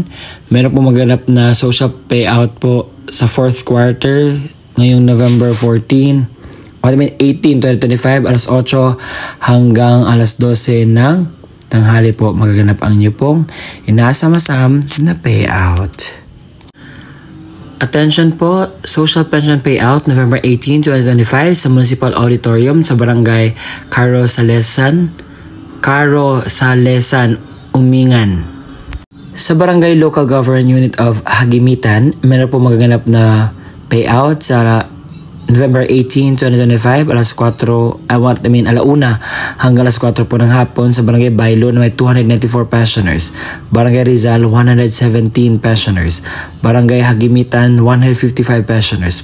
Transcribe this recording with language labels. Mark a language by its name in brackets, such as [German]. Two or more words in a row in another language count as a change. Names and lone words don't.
[Filipino] Meron po maganap na [English] social payout [Filipino] po sa 4th quarter ngayong November 14 o 18, 2025, alas 8 hanggang alas 12 ng tanghali po magaganap ang inyo pong inaasam-asam na payout. Attention po, Social Pension Payout November 18, 2025 sa Municipal Auditorium sa Barangay Carosalesan, Umingan. Sa Barangay Local Government Unit of Hagimitan, meron po magaganap na payout sa November 18, 2025, alauna hanggang alas 4 po ng hapon sa Barangay Bailo na may 294 pensioners. Barangay Rizal, 117 pensioners. Barangay Hagimitan, 155 pensioners.